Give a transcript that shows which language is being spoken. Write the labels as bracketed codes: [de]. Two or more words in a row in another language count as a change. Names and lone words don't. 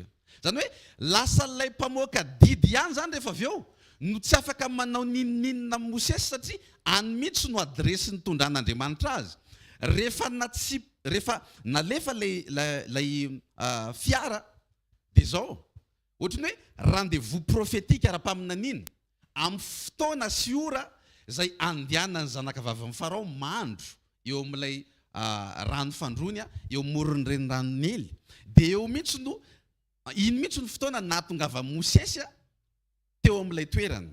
[mg] Zany hoe lasa ilay mpamoaka didy ihany zany rehefa avy eo no tsy afaka manao ninninina amin'ny Mosesy satria any mihitsy no adresy ny tondran'Andriamanitra azy. Rehefa nalefa lay fiara dia zao ohatrany hoe [fr] rendez-vous prophétique [mg] ara-paminanina amin'ny fotoana sy ora izay andehanan'ny zanakavavy Farao mandro eo amin'ilay rano fandronya eo moron'ny renirano dia eo mihitsy no iny mihitsy no fotoana natongava Mosesy teo amin'ilay toerana.